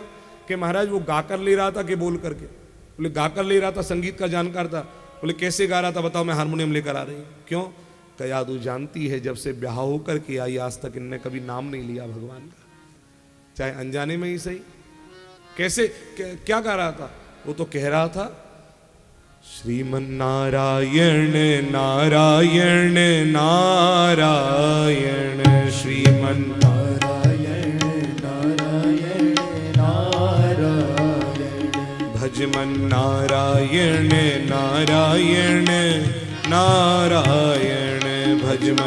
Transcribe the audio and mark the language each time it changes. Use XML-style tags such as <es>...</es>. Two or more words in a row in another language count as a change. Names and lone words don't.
<hi>कि महाराज वो गाकर ले रहा था कि बोल करके? बोले गाकर ले रहा था, संगीत का जानकार था। बोले कैसे गा रहा था? बताओ, मैं हारमोनियम लेकर आ रही हूं। क्यों? कयादू जानती है जब से ब्याह होकर के आई आज तक इनने कभी नाम नहीं लिया भगवान का, चाहे अनजाने में ही सही। कैसे क्या गा रहा था? वो तो कह रहा था श्रीमन नारायण नारायण नारायण, श्रीमन नारायण नारायण नारायण, भजमन नारायण नारायण नारायण, भजमन</hi>